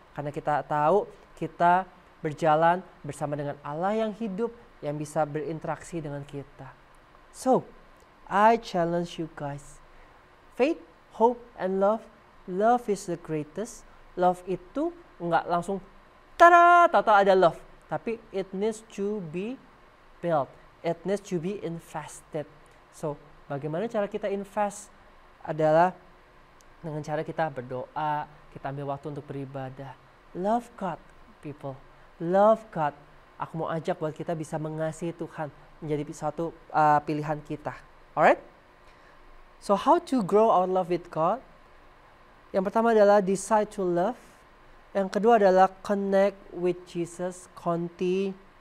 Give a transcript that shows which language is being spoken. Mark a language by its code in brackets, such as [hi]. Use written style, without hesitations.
[id] Karena kita tahu kita berjalan bersama dengan Allah yang hidup, yang bisa berinteraksi dengan kita. [en] So, I challenge you guys. Faith, hope, and love. Love is the greatest. [id] Love itu nggak langsung tahu ada love. [en] Tapi it needs to be built. It needs to be invested. So, [id] bagaimana cara kita invest? Adalah dengan cara kita berdoa, kita ambil waktu untuk beribadah. [en] Love God, people. Love God. [id] Aku mau ajak buat kita bisa mengasihi Tuhan menjadi satu pilihan kita. [en] Alright? So how to grow our love with God? [id] Yang pertama adalah [en] decide to love. [id] Yang kedua adalah [en] connect with Jesus continually.